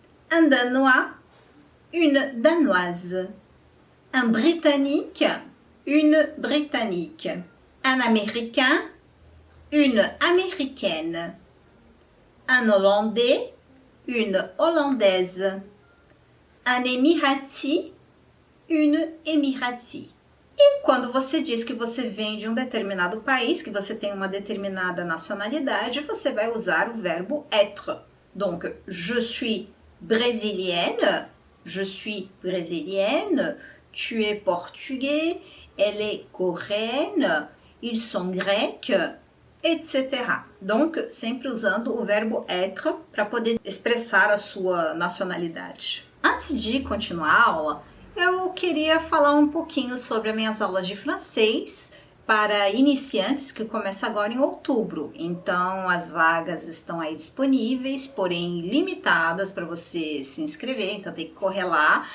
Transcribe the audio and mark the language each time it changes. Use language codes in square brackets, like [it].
[fr] Un danois, une danoise. Un britannique, une britannique. Un américain, une américaine. Un hollandais, une hollandaise. Un émirati, une émirati. [pt] E quando você diz que você vem de um determinado país, que você tem uma determinada nacionalidade, você vai usar o verbo être. [fr] Donc, je suis brésilienne, je suis brésilienne, tu es portugais, elle est coréenne, ils sont grecs, etc. Donc, [pt] sempre usando o verbo être para poder expressar a sua nacionalidade. Antes de continuar a aula, eu queria falar um pouquinho sobre as minhas aulas de francês para iniciantes que começa agora em outubro. Então, as vagas estão aí disponíveis, porém limitadas para você se inscrever, então tem que correr lá.